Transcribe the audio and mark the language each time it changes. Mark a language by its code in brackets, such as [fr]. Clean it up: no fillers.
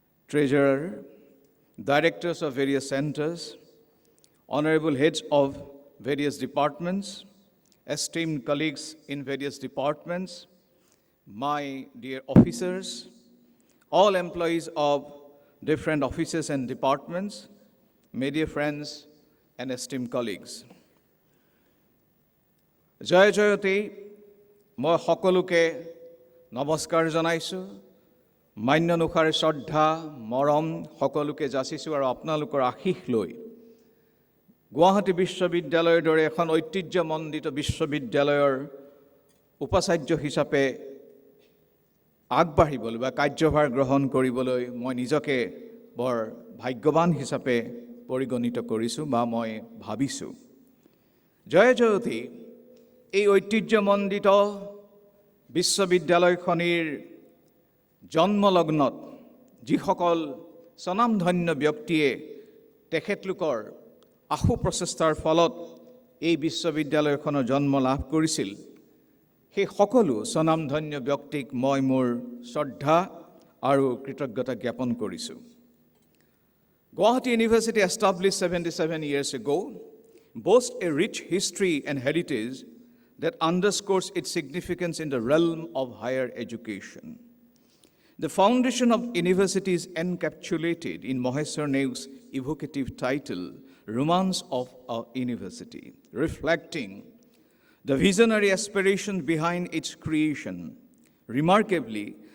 [en] Treasurer, Directors of various centers, Honorable Heads of various departments, esteemed colleagues in various departments, my dear officers, all employees of different offices and departments, my dear friends and esteemed colleagues. [as] Jaya Jayoti, moi সকলোকে নমস্কাৰ জনাইছো। মান্য নুখাৰ শ্ৰদ্ধা মৰম সকলোকে যাচিছো আৰু আপোনালোকৰ আশীষ লৈ গুৱাহাটী বিশ্ববিদ্যালয়ৰ দৰে এখন ঐতিহ্যমণ্ডিত বিশ্ববিদ্যালয়ৰ উপাচাৰ্য হিচাপে আগবাঢ়িবলৈ বা কাৰ্যভাৰ গ্ৰহণ কৰিবলৈ মই নিজকে বৰ ভাগ্যৱান হিচাপে পৰিগণিত কৰিছোঁ বা মই ভাবিছোঁ। জয় জয়তী, এই ঐতিহ্যমণ্ডিত বিশ্ববিদ্যালয়খনিৰ জন্মলগ্নত যিসকল স্বনামধন্য ব্যক্তিয়ে তেখেতলোকৰ আশু প্ৰচেষ্টাৰ ফলত এই বিশ্ববিদ্যালয়খনৰ জন্ম লাভ কৰিছিল, সেই সকলো স্বনামধন্য ব্যক্তিক মই মোৰ শ্ৰদ্ধা আৰু কৃতজ্ঞতা জ্ঞাপন কৰিছোঁ। [en] Guwahati University, established 77 years ago, boasts a rich history and heritage that underscores its significance in the realm of higher education. The foundation of university is encapsulated in Maheshwar Neu's evocative title, Romance of a University, reflecting the visionary aspiration behind its creation. Remarkably,